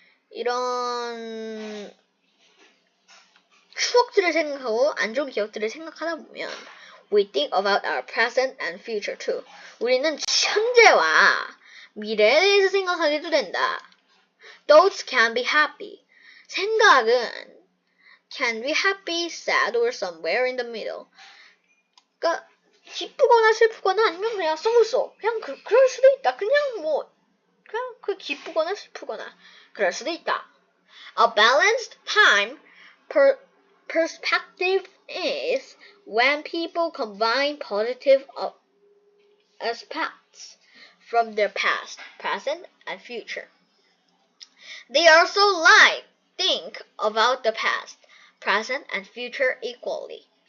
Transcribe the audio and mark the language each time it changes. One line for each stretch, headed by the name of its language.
Korean: 이런 추억들을 생각하고 안 좋은 기억들을 생각하다 보면
English: we think about our present and future too.
Korean: 우리는 현재와 미래에 대해서 생각하게도 된다.
English: Thoughts can be happy.
Korean: 생각은
English: can be happy, sad, or somewhere in the middle.
Korean: 그러니까 기쁘거나 슬프거나 아니면 그냥 쏘쏘 그냥 그럴 수도 있다. 그냥 기쁘거나 슬프거나 그럴 수도 있다.
English: A balanced time perspective is when people combine positive aspects from their past, present, and future. They also think about the past, present, and future equally.